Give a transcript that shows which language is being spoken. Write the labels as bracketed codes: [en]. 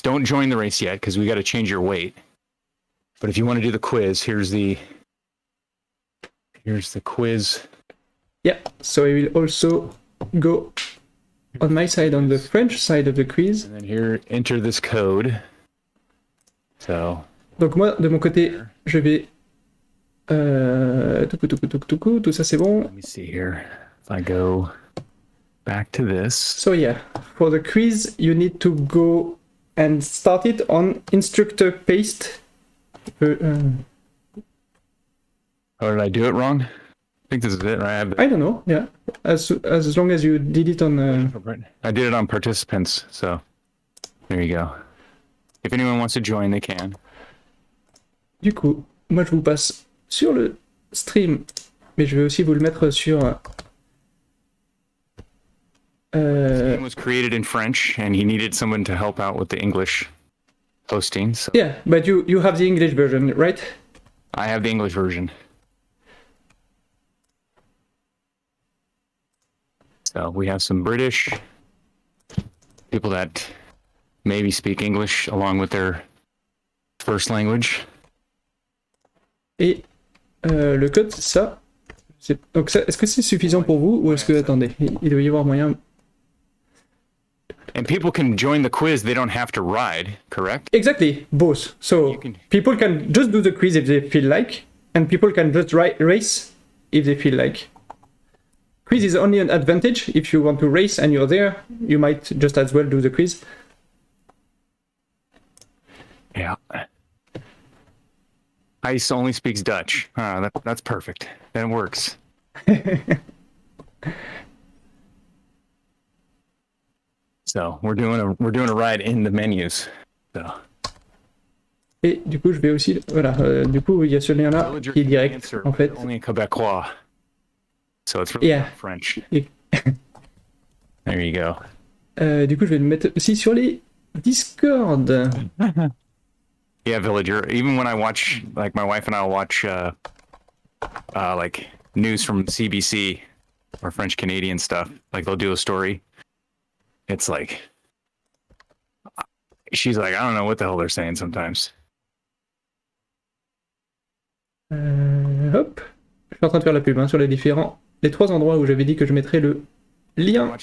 [en] Don't join the race yet because we got to change your weight. But if you want to do the quiz, here's the quiz. Yeah. So I will also go on my side, on the French side of the quiz. And then here, enter this code. So. [fr] Donc moi, de mon côté, je vais. Tout ça c'est bon. [en] Let me see here. If I go back to this. So yeah, for the quiz, you need to go and start it on instructor paste. Oh, did I do it wrong? I think this is it, right? I don't know. Yeah, as long as you did it on. I did it on participants, so there you go. If anyone wants to join, they can. [fr] Du coup, moi je vous passe sur le stream, mais je vais aussi vous le mettre sur. [en] The game was created in French, and he needed someone to help out with the English hosting. So Yeah, but you have the English version, right? I have the English version. So we have some British people that maybe speak English along with their first language. [fr] Et le code, c'est ça. Donc ça, est-ce que c'est suffisant pour vous, ou est-ce que, attendez, il doit y avoir moyen. [en] And people can join the quiz. They don't have to ride, correct? Exactly, both. So people can just do the quiz if they feel like, and people can just race if they feel like. Quiz is only an advantage. If you want to race and you're there, you might just as well do the quiz. Yeah. Ice only speaks Dutch. That's perfect. That works. So we're doing a ride in the menus. So. [fr] Et du coup, je vais aussi, voilà, du coup, il y a ce lien-là qui est direct, en fait. [en] Only in Quebecois. So it's really French. There you go. [fr] Du coup, je vais le mettre aussi sur les Discord. [en] Yeah, Villager. Even when I watch, like, my wife and I will watch, like, news from CBC or French Canadian stuff. Like, they'll do a story. It's like, she's like, I don't know what the hell they're saying sometimes. [fr] Hop. Je suis en train de faire la pub sur les trois endroits où j'avais dit que je mettrais le lien.